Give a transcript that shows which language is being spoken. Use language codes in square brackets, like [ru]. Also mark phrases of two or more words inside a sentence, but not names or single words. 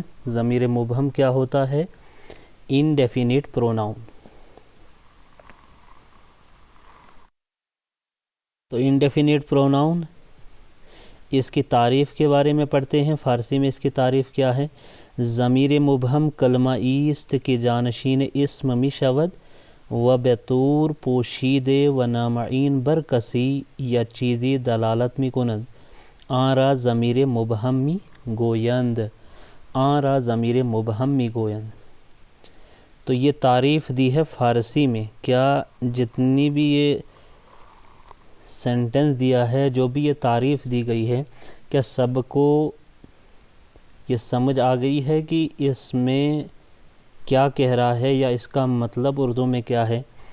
[ur] ضمیر مبہم کیا ہوتا ہے؟ [en] indefinite pronoun. [ur] تو [en] indefinite pronoun [ur] اس کی تعریف کے بارے میں پڑھتے ہیں. فارسی میں اس کی تعریف کیا ہے؟ [fa] ضمیر مبہم کلمہ ایست کے جانشین اسم می شود و بطور پوشیده و نامعین بر کسی یا چیزی دلالت می کنند. آن را ضمیر مبہم می گویند. آن را ضمیر مبہم می گویند. [ur] تو یہ تعریف دی ہے فارسی میں. کیا جتنی بھی یہ سینٹنس دیا ہے، جو بھی یہ تعریف دی گئی ہے، کیا سب کو یہ سمجھ آ گئی ہے کہ اس میں کیا کہہ رہا ہے یا اس کا مطلب اردو میں کیا ہے؟